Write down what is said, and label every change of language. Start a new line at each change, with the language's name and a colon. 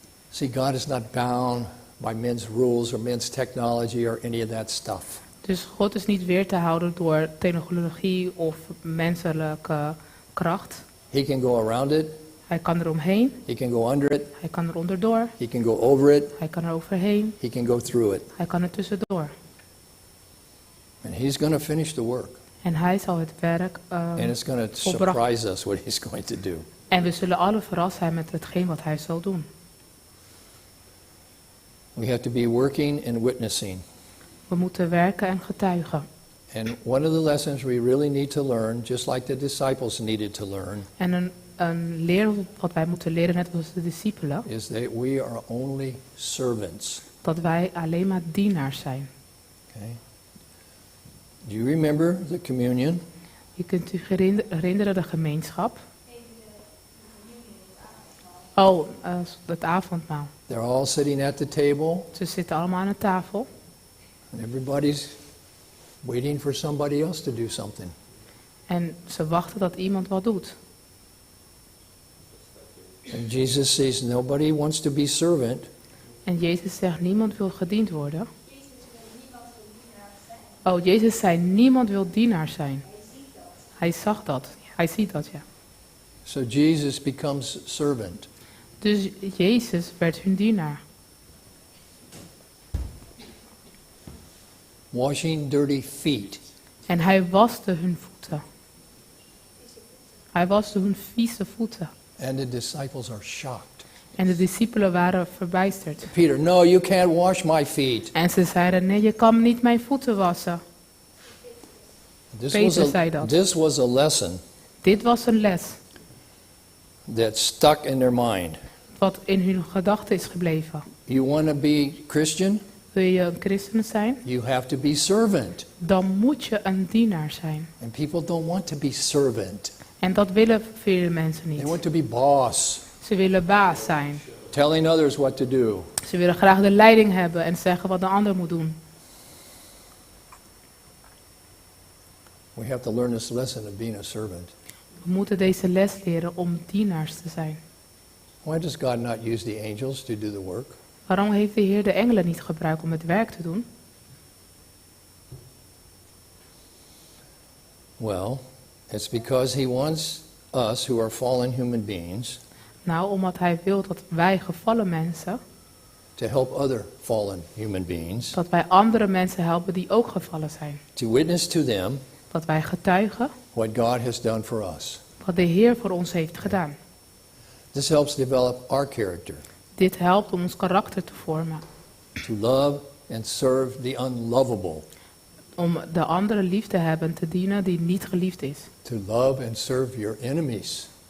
English: See, God is not bound by men's rules or men's technology or any of that stuff.
Dutch: Dus God is niet weer te houden door technologie of menselijke kracht.
English: He can go around it,
Dutch: Hij kan er omheen,
English: he can go under it,
Dutch: hij kan er onderdoor,
English: he can go over it,
Dutch: hij kan er overheen,
English: he can go through it.
Dutch: hij kan er tussendoor.
English: And he's going to finish the work.
Dutch: En hij zal het werk
English: And it's going to
Dutch: volbracht.
English: surprise us what he's going to do.
Dutch: En we zullen alle verrast zijn met hetgeen wat hij zal doen.
English: We have to be working and witnessing.
Dutch: We moeten werken en getuigen.
English: And one of the lessons we really need to learn, just like the disciples needed to learn,
Dutch: En een leer wat wij moeten leren, net als de discipelen,
English: is that we are only servants.
Dutch: dat wij alleen maar dienaars zijn.
English: Okay? Do you remember the communion?
Dutch: Je kunt u herinneren de gemeenschap. Oh, het avondmaal.
English: They're all sitting at the table,
Dutch: Ze zitten allemaal aan een tafel.
English: and everybody's waiting for somebody else to do something.
Dutch: En ze wachten dat iemand wat doet.
English: And Jesus says nobody wants to be servant,
Dutch: En Jezus zegt, niemand wil gediend worden. Oh, Jezus zei, niemand wil dienaar zijn. Hij zag dat. Hij ziet dat, ja.
English: so Jesus becomes servant.
Dutch: Dus Jezus werd hun dienaar.
English: Washing dirty feet.
Dutch: En hij waste hun voeten. Hij waste hun vieze voeten.
English: And the disciples are shocked.
Dutch: En de discipelen waren verbijsterd.
English: Peter, no, you can't wash my feet.
Dutch: En ze zeiden, nee, je kan niet mijn voeten wassen. Peter zei dat.
English: This was a lesson
Dutch: Dit was een les
English: that stuck in their mind.
Dutch: wat in hun gedachten is gebleven.
English: You want to be Christian?
Dutch: Wil je een christen zijn?
English: You have to be servant.
Dutch: Dan moet je een dienaar zijn.
English: And people don't want to be servant.
Dutch: En dat willen vele mensen
English: They
Dutch: niet.
English: want to be boss,
Dutch: Ze willen baas zijn.
English: telling others what to do.
Dutch: Ze willen graag de leiding hebben en zeggen wat de ander moet doen.
English: We have to learn this lesson of being a servant.
Dutch: We moeten deze les leren om dienaars te zijn.
English: Why does God not use the angels to do the work?
Dutch: Waarom heeft de Heer de engelen niet gebruikt om het werk te doen?
English: Well, it's because he wants us, who are fallen human beings,
Dutch: Nou, omdat hij wil dat wij gevallen mensen,
English: to help other fallen human beings,
Dutch: dat wij andere mensen helpen die ook gevallen zijn.
English: to witness to them
Dutch: Dat wij getuigen
English: what God has done for us.
Dutch: wat de Heer voor ons heeft gedaan.
English: This helps develop our character,
Dutch: Dit helpt om ons karakter te vormen.
English: to love and serve the unlovable,
Dutch: Om de andere lief te hebben, te dienen die niet geliefd is.
English: to love and serve your enemies.